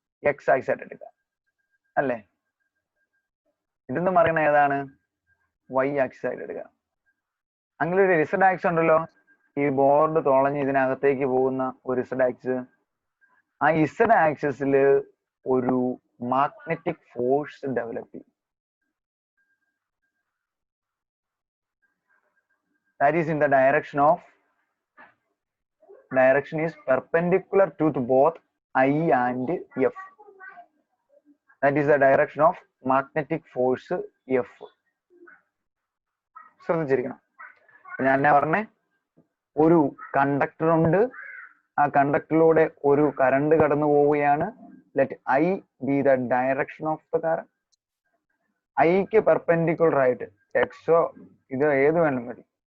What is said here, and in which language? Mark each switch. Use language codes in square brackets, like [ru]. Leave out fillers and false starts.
[ml] X axis ആയിട്ട് എടുക്കുക അല്ലേ. ഇതെന്ന് പറയണ ഏതാണ്? വൈ ആക്സിസ് ആയിട്ട് എടുക്കുക. അങ്ങനെ ഒരു ഇസഡ് ആക്സിസ് ഉണ്ടല്ലോ, ഈ ബോർഡ് തുളഞ്ഞ് ഇതിനകത്തേക്ക് പോകുന്ന ഒരു ഇസഡ് ആക്സിസ്. ആ ഇസഡ് ആക്സിസിൽ ഒരു മാഗ്നറ്റിക് ഫോഴ്സ് ഡെവലപ്പ് ചെയ്യും. [en] That is in the direction is perpendicular to both I and F. That is the direction of magnetic force F. [ml] ശ്രദ്ധിച്ചിരിക്കണം. ഞാൻ എന്നാ പറഞ്ഞേ, ഒരു കണ്ടക്ടർ ഉണ്ട്, ആ കണ്ടക്ടറിലൂടെ ഒരു കറണ്ട് കടന്നു പോവുകയാണ്. [en] Let I be the direction of the current. [ml] ഐക്ക് പെർപെൻഡിക്കുലർ ആയിട്ട് എക്സോ ഇത് ഏത് വേണം മതി.